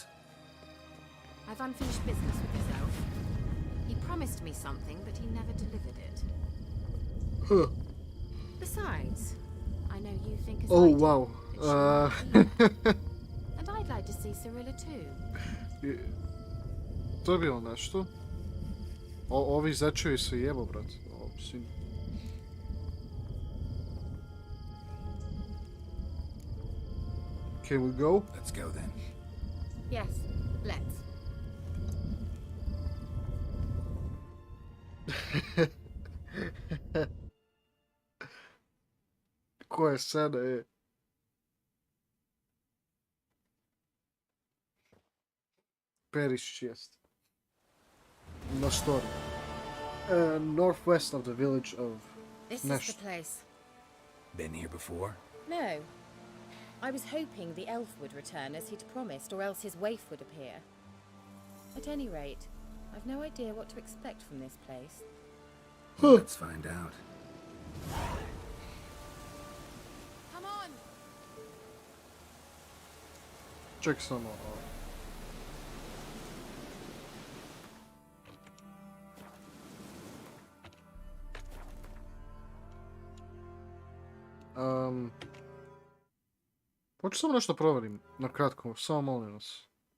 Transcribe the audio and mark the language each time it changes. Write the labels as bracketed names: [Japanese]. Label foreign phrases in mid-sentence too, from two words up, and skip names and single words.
[English] I've unfinished business with this elf. He promised me something, but he never delivered it. Huh. Besides, I know you think as Oh, I do, wow. but she might be. And I'd like to see Cirilla too. [Croatian] To je bilo nešto. Ovi zečevi se jebo, brat. [English] Can we go? Let's go then. Yes, let's. [Croatian] Koja scena je? Perišić jest. Na story. [English] Northwest of the village of This Nesh. is the place. Been here before? No. I was hoping the elf would return as he'd promised, or else his waif would appear. At any rate, I've no idea what to expect from this place. Let's find out. Come on! [Croatian] Ček samo. Hoću samo nešto provjerim, na kratko, samo molim vas.